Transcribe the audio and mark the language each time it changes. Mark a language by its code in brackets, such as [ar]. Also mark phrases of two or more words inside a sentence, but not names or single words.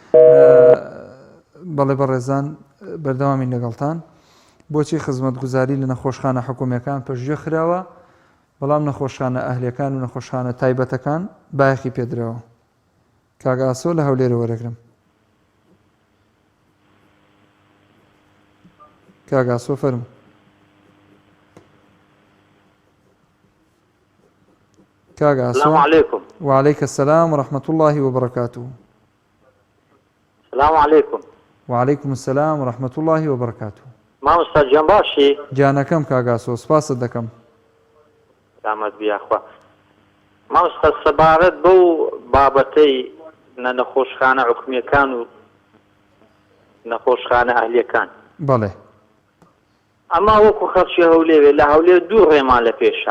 [ckb] بەڵێ بەڕێزان بەردەوامی لەگەڵتان بۆچی خزمەتگوزاری لە نەخۆشخانە حکومیەکان پەشگوێ خراوە بەڵام نەخۆشخانە ئەهلیەکان و نەخۆشخانە تایبەتەکان بایەخی پێدراوە. کاک ئاسۆ لە هەولێرە وەرەگرم. کاک ئاسۆ فەرموو. کاک ئاسۆ. [ar] السلام علیکم. وعلیکم السلام ورحمة الله وبركاته. السلام علیکم. وعلیکم السلام ورحمة الله وبركاته. [ckb] مامۆستا گیان باشی؟ جانەکەم کاک ئاسۆ سپاست دەکەم. سلامت بیاخوا. مامۆستا سەبارەت بەو بابەتەی نەخۆشخانە حکومیەکان و نەخۆشخانە ئەهلیەکان. بەڵێ. ئەما وەکو خەڵکی هەولێرێ لە هەولێر دوو ڕێمان لە پێشە.